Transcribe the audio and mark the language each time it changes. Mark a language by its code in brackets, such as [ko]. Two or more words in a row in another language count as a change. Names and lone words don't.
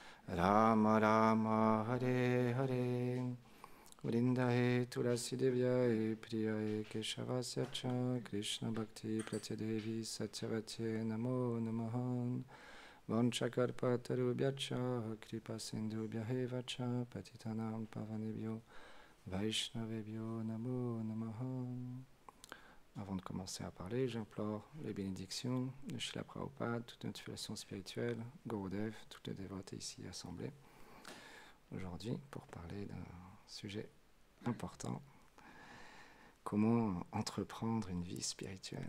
[sa] Rama Hare Hare Vrindahe Tulasi Devyaye Priyaye Keshavasya Cha Krishna Bhakti Pratyadevi Satyavate Namo Namahan Vanchakarpatarubhyacha Kripa Sindhubhyaheva Cha Patitanam Pavanebhyo Vaishnavebhyo Namo Namahan. [fr] Avant de commencer à parler, j'implore les bénédictions de Srila Prabhupada, toute notre filiation spirituelle, Gurudev, toutes les dévotes ici assemblées. Aujourd'hui, pour parler d'un sujet important, comment entreprendre une vie spirituelle.